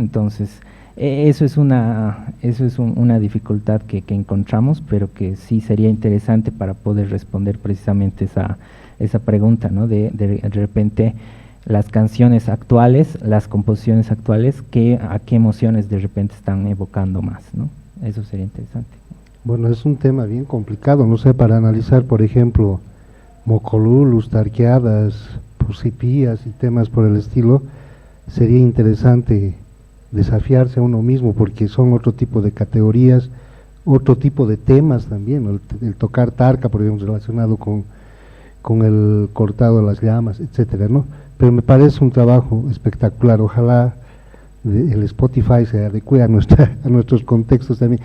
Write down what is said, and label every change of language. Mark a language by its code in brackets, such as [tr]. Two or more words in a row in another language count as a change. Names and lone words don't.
[es] Entonces eso es una dificultad que encontramos, pero que sí sería interesante para poder responder precisamente esa pregunta, ¿no? De repente las canciones actuales, las composiciones actuales, a qué emociones de repente están evocando más, ¿no? Eso sería interesante. Bueno, es un tema bien complicado, no sé, para analizar, por ejemplo, mocolulus, tarqueadas, pusipías y temas por el estilo, sería interesante desafiarse a uno mismo, porque son otro tipo de categorías, otro tipo de temas también, ¿no? El tocar tarca, por ejemplo, relacionado con el cortado de las llamas, etcétera, ¿no? Pero me parece un trabajo espectacular. Ojalá el Spotify se adecue a nuestros contextos también.